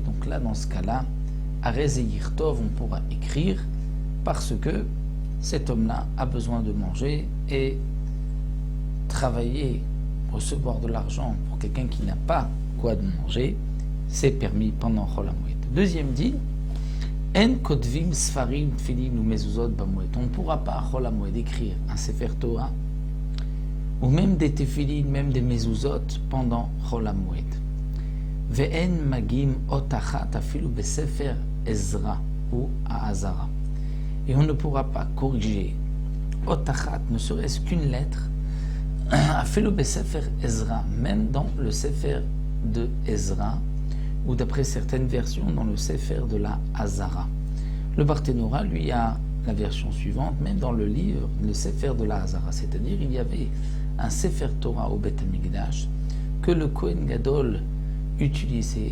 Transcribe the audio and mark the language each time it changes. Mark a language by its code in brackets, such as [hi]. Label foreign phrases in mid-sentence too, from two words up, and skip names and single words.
[fr] Donc là, dans ce cas-là, [he] à Rezeir Tov, [fr] on pourra écrire parce que cet homme-là a besoin de manger et travailler, recevoir de l'argent pour quelqu'un qui n'a pas quoi de manger, c'est permis pendant [he] Chol HaMoed. [fr] Deuxième dit, [he] En kotvim sfarim tfilin ou mezuzot b'moed. [fr] On ne pourra pas à [he] Chol HaMoed [fr] écrire un Sefer Torah ou même des tefilin, même des mezuzot pendant [he] Chol HaMoed. Ve'en magim otachat afilu besefer Ezra ou Azara. [fr] Et on ne pourra pas corriger otachat, ne serait-ce qu'une lettre, [he] afilu besefer Ezra, [fr] même dans le Sefer de Ezra, ou d'après certaines versions dans le Sefer de la Hazara. Le Barthénora, lui, a la version suivante, même dans le livre, le Sefer de la Hazara, c'est-à-dire il y avait un Sefer Torah au [he] Beth Amikdash [fr] que le [he] Kohen Gadol [fr] utilisait.